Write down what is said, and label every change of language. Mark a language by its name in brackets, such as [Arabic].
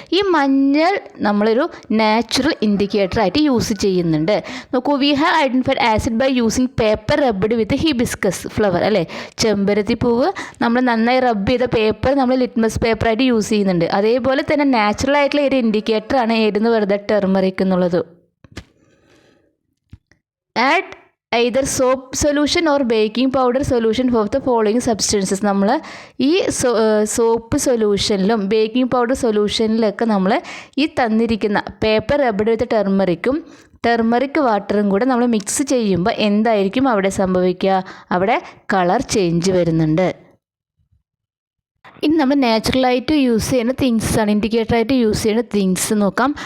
[Malayalam] ഈ മഞ്ഞൾ നമ്മളൊരു നാച്ചുറൽ ഇൻഡിക്കേറ്റർ ആയിട്ട് യൂസ് ചെയ്യുന്നുണ്ട്. നോക്കൂ, [English] we have identified acid by using paper rubbed with hibiscus flower [Malayalam] അല്ലേ. ചെമ്പരത്തി പൂവ് നമ്മൾ നന്നായി റബ്ബ് ചെയ്ത പേപ്പർ നമ്മൾ ലിറ്റ്മസ് പേപ്പറായിട്ട് യൂസ് ചെയ്യുന്നുണ്ട്. അതേപോലെ തന്നെ നാച്ചുറൽ ആയിട്ടുള്ള ഒരു ഇൻഡിക്കേറ്ററാണ് ഏതെന്ന് പറയുന്നത് ടർമറിക് എന്നുള്ളത്. [English] Add either soap solution or baking powder solution for the following substances. [Malayalam] നമ്മൾ ഈ സോപ്പ് സൊല്യൂഷനിലും ബേക്കിംഗ് പൗഡർ സൊല്യൂഷനിലൊക്കെ നമ്മൾ ഈ തന്നിരിക്കുന്ന [English] paper rubbed with turmeric [Malayalam] വാട്ടറും കൂടെ നമ്മൾ മിക്സ് ചെയ്യുമ്പോൾ എന്തായിരിക്കും അവിടെ സംഭവിക്കുക? അവിടെ കളർ ചേഞ്ച് വരുന്നുണ്ട്. ഇനി നമ്മൾ നാച്ചുറലായിട്ട് യൂസ് ചെയ്യുന്ന തിങ്സാണ്, ഇൻഡിക്കേറ്ററായിട്ട് യൂസ് ചെയ്യുന്ന തിങ്സ് നോക്കാം.